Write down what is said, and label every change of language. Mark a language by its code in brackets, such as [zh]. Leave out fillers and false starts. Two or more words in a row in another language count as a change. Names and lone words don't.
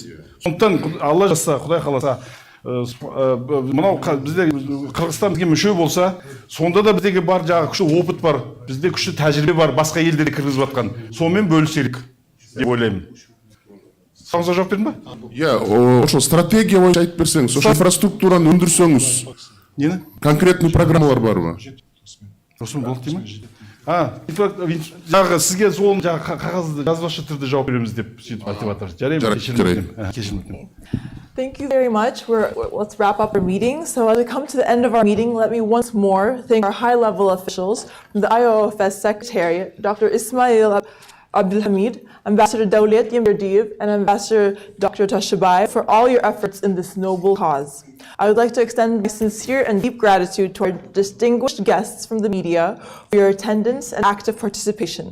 [kk] Сондықтан Алла жазса, Құдай қаласа, мынау бізде Қырғызстан бізге мүше болса, сонда да біздегі бар жаңағы күшті опыт бар, бізде күшті тәжірибе бар, басқа елдерге кіргізіп жатқан. Сонымен бөліселік деп ойлаймын. Сұрағыңызға жауап бердім ба? Иә, [ky] ошо стратегия боюнча айтып берсеңиз, ошо инфраструктураны өндүрсөңүз. Нени? Конкретный программалар барбы? [kk] Осыны болды дейм ме? Жаңағы сізге сол қағазды жазбаша түрде жауап береміз деп сөйтіп айтып жатыр. Жарайды. [en] Thank you very much. Let's wrap up our meeting. So as we come to the end of our meeting, let me once more thank our high-level officials from the Iofs Secretariat, Dr. Ismail Abdulhamid, Ambassador Dawlet Yemberdiyev, and Ambassador Dr. Tashabai for all your efforts in this noble cause. I would like to extend my sincere and deep gratitude to our distinguished guests from the media for your attendance and active participation.